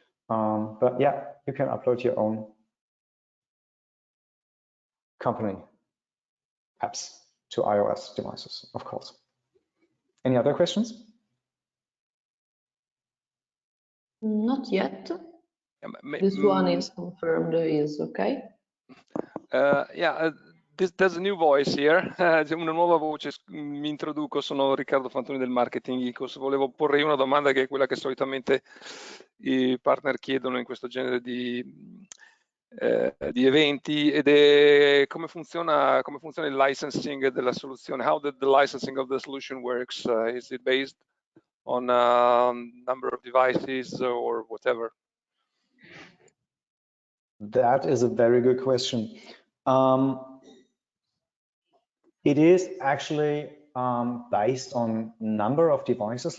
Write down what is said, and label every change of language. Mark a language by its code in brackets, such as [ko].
[en] But yeah, you can upload your own company apps to iOS devices, of course. Any other questions? Not yet. This one is confirmed, is okay. Yeah, there's a new voice here. [it] Una nuova voce, mi introduco, sono Riccardo Fantoni del Marketing Icos. Volevo porre una domanda che è quella che solitamente i partner chiedono in questo genere di eventi, ed è come funziona il licensing della soluzione. [en] How the licensing of the solution works? Is it based on number of devices or whatever? That is a very good question. It is actually based on number of devices.